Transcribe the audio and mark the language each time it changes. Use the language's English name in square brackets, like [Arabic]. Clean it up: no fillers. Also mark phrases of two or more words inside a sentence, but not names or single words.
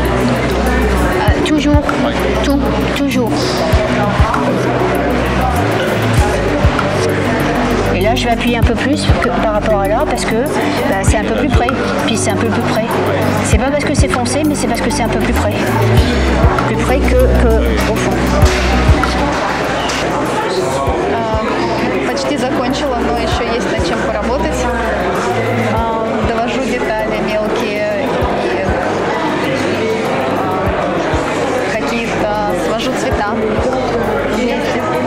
[French] Toujours, ouais. Toujours. Et là, je vais appuyer un peu plus par rapport à là parce que c'est un peu plus près. Puis c'est un peu plus près. C'est pas parce que c'est foncé, mais c'est parce que c'est un peu plus près. Plus près que au fond. [Russian] Почти закончила, но еще есть над чем поработать. Довожу детали мелкие и какие-то свожу цвета вместе.